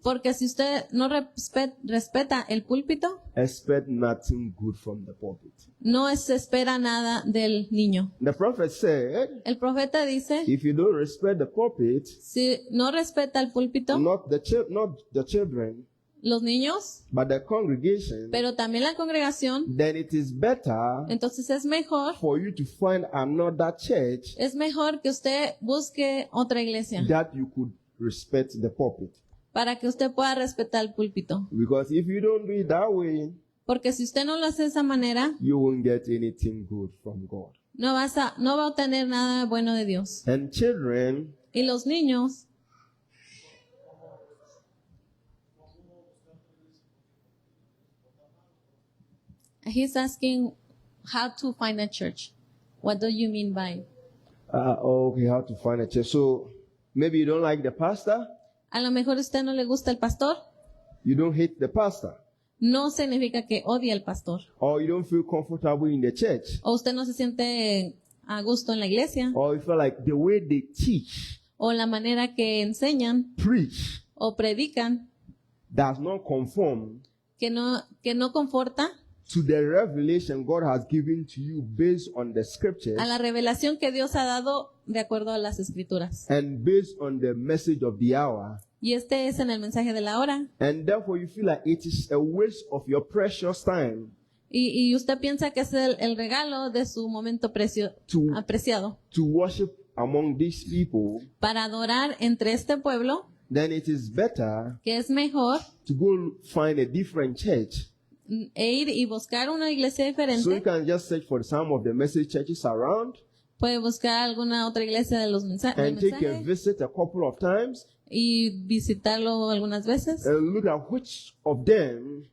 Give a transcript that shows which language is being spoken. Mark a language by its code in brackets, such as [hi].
[es] porque si usted no respeta el púlpito, [en] expect nothing good from the pulpit. [es] no se espera nada del niño. [en] The prophet said, [es] El profeta dice, [en] if you don't respect the pulpit, [es] si no respeta el púlpito, [en] not the children, [es] los niños, [en] but the congregation, [es] pero también la congregación, [en] then it is better [es] entonces es mejor [en] for you to find another church [es] que usted busque otra iglesia [en] that you could respect the pulpit. [es] para que usted pueda respetar el púlpito. [en] Because if you don't do it that way, [es] Porque si usted no lo hace de esa manera, [en] you won't get anything good from God. [es] no va a obtener nada bueno de Dios. [en] And children, [es] Y los niños, [en] he's asking how to find a church. What do you mean by? okay, how to find a church. So maybe you don't like the pastor, [es] A lo mejor a usted no le gusta el pastor. [en] you don't hate the pastor, [es] No significa que odie al pastor. [en] or you don't feel comfortable in the church, [es] O usted no se siente a gusto en la iglesia. [en] or you feel like the way they teach, [es] O la manera que enseñan [en] preach, [es] o predican [en] does not conform [es] que no conforta [en] to the revelation God has given to you based on the scriptures [es] a la revelación que Dios ha dado de acuerdo a las escrituras. [en] and based on the message of the hour. [es] Y este es en el mensaje de la hora. [en] And therefore you feel like it is a waste of your precious time [es] Y usted piensa que es el regalo de su momento apreciado [en] to worship among these people, [es] para adorar entre este pueblo, [en] then it is better [es] que es mejor [en] to go find a different church. [es] ir y buscar una iglesia [en] So you [es] diferente. [en] can just search for some of the message churches around [es] Puede buscar alguna otra iglesia de los del [en] and take a [es] mensaje [en] visit a couple of times [es] y visitarlo algunas veces [en] and look at which of them